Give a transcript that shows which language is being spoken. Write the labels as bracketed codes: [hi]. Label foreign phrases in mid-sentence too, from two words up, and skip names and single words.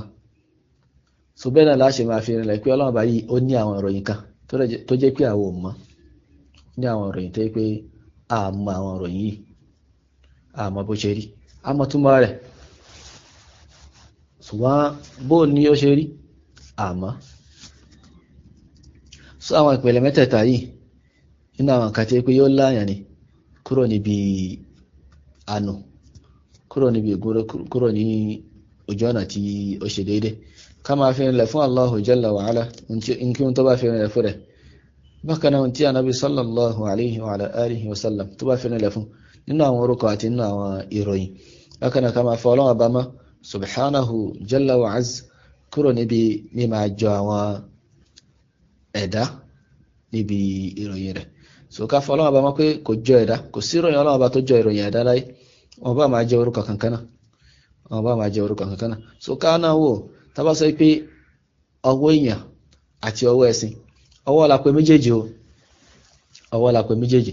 [yo] So bẹ́ẹ̀ náà láṣẹ máa fi rinlẹ̀ pé Ọlọ́run bá yìí ó ní àwọn ìròyìn kan tó jẹ́ pé àwọn ò mọ̀, ní àwọn ìròyìn tó jẹ́ pé a mọ̀ àwọn ìròyìn yìí, a mọ̀ bó ṣe rí, a mọ̀ túmọ̀ rẹ̀, ṣùgbọ́n bó ní ó ṣe rí a mọ̀. So àwọn ìpele mẹ́tẹ̀ẹ̀ta yìí nínú àwọn nǹkan tí pé yóò láyàn ni kúrò níbi àánú, kúrò ní ojú ọ̀nà tí ó ṣe déédé. Ká máa fi rinlẹ̀ fún [ar] الله جل وعلا [yo] in kí tó bá fi rinlẹ̀ fún rẹ̀. Bákan náà tí Ànábì [ar] صلى الله عليه وعلى آله وسلم [yo] tó bá fi rinlẹ̀ fún nínú àwọn orúkọ àti nínú àwọn ìròyìn. Bákan náà ká máa fọ Ọlọ́run bá mọ́ [ar] سبحانه جل وعز [yo] kúrò níbi ní máa jọ àwọn ẹ̀dá níbi ìròyìn rẹ̀. So ká fọ Ọlọ́run bá mọ́ pé kò jọ ẹ̀dá, kò sí ìròyìn Ọlọ́run bá tó jọ ìròyìn ẹ̀dá láyé, wọn bá máa jẹ orúkọ kankan náà, so ká náà wò tá bá sọ pé ọwọ́ èèyàn àti ọwọ́ ẹṣin, ọwọ́ la pè méjèèjì o, ọwọ́ la pè méjèèjì.